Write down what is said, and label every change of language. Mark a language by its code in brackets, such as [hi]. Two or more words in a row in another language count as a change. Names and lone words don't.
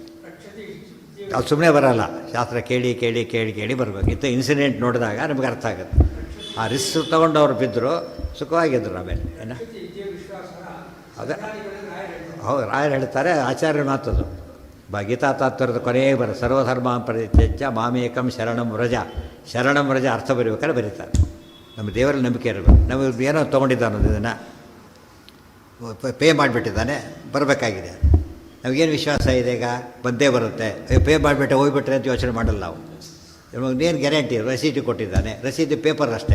[kn] ಅದು ಸುಮ್ಮನೆ ಬರೋಲ್ಲ. ಶಾಸ್ತ್ರ ಕೇಳಿ ಕೇಳಿ ಕೇಳಿ ಕೇಳಿ ಬರಬೇಕು. ಇಂಥ ಇನ್ಸಿಡೆಂಟ್ ನೋಡಿದಾಗ ನಮಗೆ ಅರ್ಥ ಆಗುತ್ತೆ. ಆ ರಿಸ್ಕ್ ತೊಗೊಂಡು ಅವ್ರು ಬಿದ್ದರು, ಸುಖವಾಗಿದ್ದರು. ಆಮೇಲೆ ಏನು ಅದೇ ಹೌದು, ರಾಯರು ಹೇಳ್ತಾರೆ, ಆಚಾರ್ಯರ ಮಾತದು. ಗೀತಾ ತಾತ್ಪರ್ಯದ ಕೊನೆಗೆ ಬರೋದು, [sa] ಸರ್ವಧರ್ಮ ಪರಿತ್ಯಜ್ಯ ಮಾಮೇಕಂ ಶರಣಂ ವ್ರಜ. ಶರಣಂ ವ್ರಜ [kn] ಅರ್ಥ ಬರೀಬೇಕಾದ್ರೆ ಬರೀತಾರೆ. ನಮ್ಮ ದೇವರಲ್ಲಿ ನಂಬಿಕೆ ಇರಬೇಕು. ನಮಗೆ ಏನೋ ತೊಗೊಂಡಿದ್ದಾನೆ ಇದನ್ನು ಪೇ ಮಾಡಿಬಿಟ್ಟಿದ್ದಾನೆ, ಬರಬೇಕಾಗಿದೆ. ನಮಗೇನು ವಿಶ್ವಾಸ ಇದೆ? ಈಗ ಬಂದೇ ಬರುತ್ತೆ. ಪೇ ಮಾಡಿಬಿಟ್ಟೆ ಹೋಗ್ಬಿಟ್ರೆ ಅಂತ ಯೋಚನೆ ಮಾಡಲ್ಲ ನಾವು. ನಮಗೇನು ಗ್ಯಾರಂಟಿ? ರಸೀದಿ ಕೊಟ್ಟಿದ್ದಾನೆ, ರಸೀದಿ ಪೇಪರ್ ಅಷ್ಟೇ.